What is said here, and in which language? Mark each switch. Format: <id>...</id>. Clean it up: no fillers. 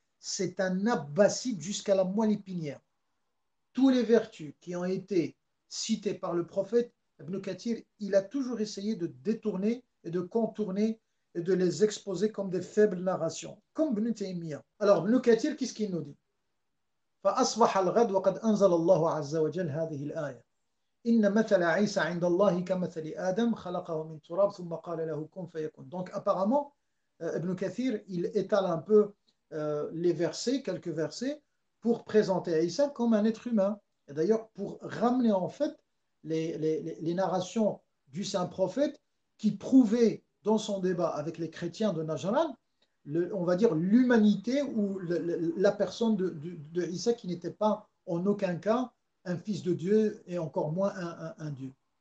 <fr>C'est un abbasside jusqu'à la moelle épinière. Tous les vertus qui ont été citées par le prophète, Ibn Kathir, il a toujours essayé de détourner et de contourner et de les exposer comme des faibles narrations, comme Ibn Taymiyyah. Alors, Ibn Kathir, qu'est-ce qu'il nous dit?</fr> <ar>فأصبح الغد وقد أنزل الله عز وجل هذه الآية إن مثل عيسى عند الله كمثل آدم خلقه من تراب ثم قال له كن فيكون.</ar> <fr>Donc apparemment, Ibn Kathir, il étale un peu les versets, quelques versets, pour présenter Isa comme un être humain. Et d'ailleurs, pour ramener en fait les narrations du saint prophète qui prouvaient dans son débat avec les chrétiens de Najran, on va dire l'humanité ou la personne de Isa qui n'était pas en aucun cas un fils de Dieu et encore moins un Dieu.</fr>